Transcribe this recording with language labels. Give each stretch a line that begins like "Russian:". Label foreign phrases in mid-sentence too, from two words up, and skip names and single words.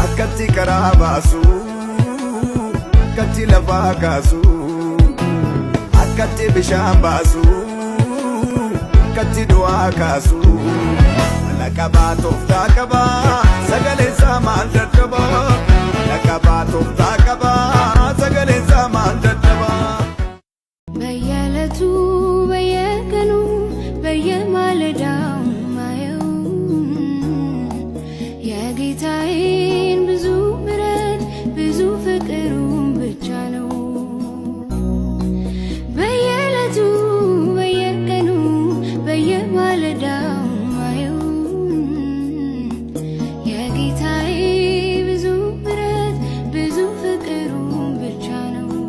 Oromo: akkatti karaa baasu akkatti lafa kaasu akkatti bishaan baasu akkatti du'aa kaasu laqabaa tooftaa qabaa sagaleen isaa maal dadhabaa laqabaa tooftaa qabaa sagaleen isaa maal dadhabaa
Amharic: በየዕለቱ በየቀኑ በየማለዳው ማየው የጌታዬን ብዙ ምሕረት ብዙ ፍቅሩን ብቻ ነው። በየዕለቱ በየቀኑ በየማለዳው ማየው የጌታዬ ብዙ ምሕረት ብዙ ፍቅሩን ብቻ ነው።